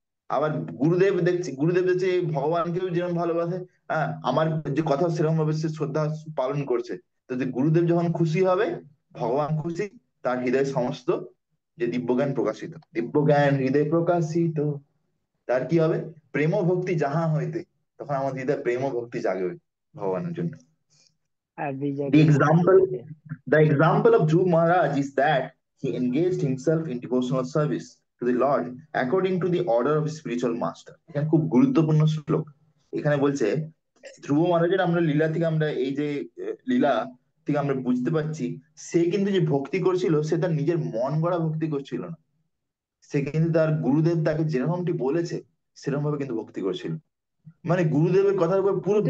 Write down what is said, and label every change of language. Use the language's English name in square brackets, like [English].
[Bangla] আবার গুরুদেব দেখছি, গুরুদেব দেখছি ভগবানকেও যেরকম ভালোবাসে, হ্যাঁ, আমার যে কথা সেরকম ভাবে সে শ্রদ্ধা পালন করছে। তো যে গুরুদেব যখন খুশি হবে, ভগবান খুশি, তার হৃদয় সমস্ত যে দিব্যজ্ঞান প্রকাশিত, দিব্যজ্ঞান হৃদয় প্রকাশিত, তার কি হবে, প্রেম ভক্তি যাহা হইতে, তখন আমার হৃদয় প্রেম ভক্তি জাগবে ভগবানের জন্য। আদি [English] The [Bangla] জাগে ভক্তি [English] example, [Bangla] হতে। [English] the example of Dhruv Maharaj is that he engaged himself in devotional service to the Lord according to the order of his spiritual master. [Bangla] এখানে খুব গুরুত্বপূর্ণ শ্লোক। এখানে বলছে ধ্রুব মহারাজের আমরা লীলা থেকে আমরা এই যে লীলা থেকে আমরা বুঝতে পারছি, সে কিন্তু যে ভক্তি করছিল সে তার নিজের মন গড়া ভক্তি করছিল না, সে কিন্তু তার গুরুদেব তাকে যেরকমটি বলেছে সেরকম ভাবে কিন্তু ভক্তি করছিল, মানে গুরুদেবের কথার উপর পুরো